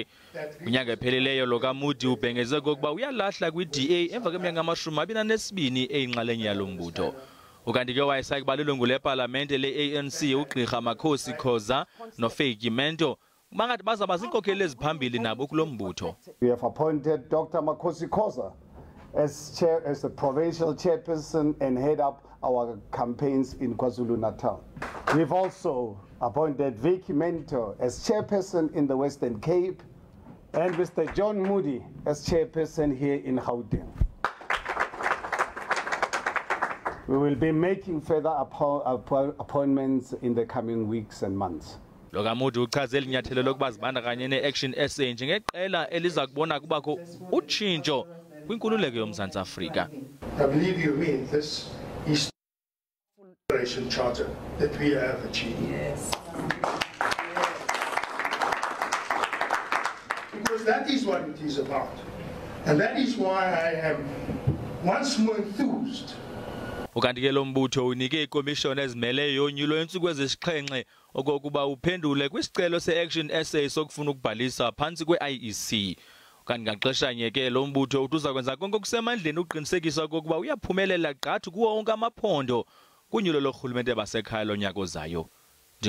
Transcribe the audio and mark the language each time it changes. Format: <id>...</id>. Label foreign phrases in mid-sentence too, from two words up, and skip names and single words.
<xh>Kwinyanga epheleleyo lo kaMoodey ubhengeze kokuba uyalahla kwiDA emva kweminyaka ama-22 eyinxalenye yalo mbutho. Ukanti ke wayesaya kuba lilungu lepalamente le-ANC uGqirha Makhosi Khoza noFaky Mento bangathi bazaba ziinkokheli eziphambili nabo kulo mbutho.</xh> <en>We have appointed Dr. Makhosi Khoza as the provincial chairperson and head up our campaigns in KwaZulu-Natal. We've also appointed Faky Mento as chairperson in the Western Cape and Mr. John Moodey as chairperson here in Gauteng. We will be making further appointments in the coming weeks and months.</en> <xh>Lo kaMoodey uchaze linyathelo lokuba zibandakanye ne-Action SA njengeqela eliza kubona kubakho utshintsho kwinkululeko yoMzantsi Afrika.</xh> <en>I believe you mean this is the charter that we have achieved. Yes. Because that is what it is about. And that is why I am once more enthused.</en> <xh>Ukanti ke lo mbutho unike ikomishoni ezimeleyo yonyulo yentsuku ezisixhenxe okokuba uphendule kwisicelo se-Action SA sokufuna ukubhalisa phantsi kwe-IEC. Kanti ngaxeshanye ke lo mbutho uza kwenza konke okusemandleni uqinisekisa okokuba uyaphumelela gqathu kuwo wonke amaphondo kunyulo lorhulumente basekhaya lonyaka ozayo.</xh>